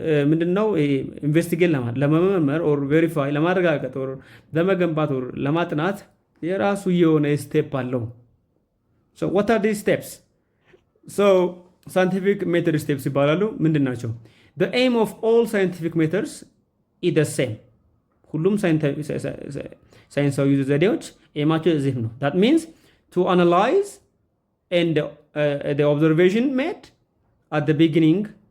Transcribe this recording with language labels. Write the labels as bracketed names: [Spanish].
[Amharic] ምንድነው ኢንቨስቲጌት ለመመርመር ኦር ቬሪፋይ ለማረጋገጥ ኦር ለመገንባት ኦር ለማጥናት የራሱ የሆነ ስቴፕ አለው። [English] so what are these steps? so scientific method steps [Amharic] ይባላሉ። ምንድን ናቸው? [English] the aim of all scientific methods is the same። [Amharic] ሁሉም ሳይንሳዊ ዘዴዎች ኤማቸው እዚህ ነው። [English] that means to analyze and the observation made at the beginning